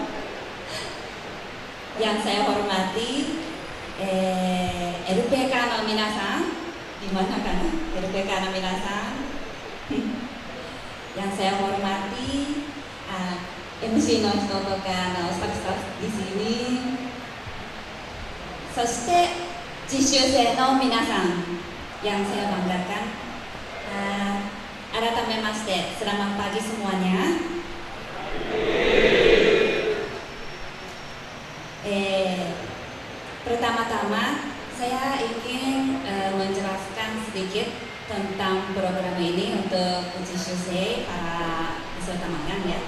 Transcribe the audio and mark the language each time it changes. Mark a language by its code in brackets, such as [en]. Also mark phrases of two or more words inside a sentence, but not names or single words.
[id] Yang saya hormati LPK [ja] の皆さん, [id] di mana kan LPK [ja] の皆さん. [id] Yang saya hormati MC [ja] の人とか [id] staff-staff di sini. [ja] そして実習生の皆さん [id] yang saya banggakan, Aratamemaste, selamat pagi semuanya. Pertama-tama saya ingin menjelaskan sedikit tentang program ini untuk Ujishusei para peserta magang ya.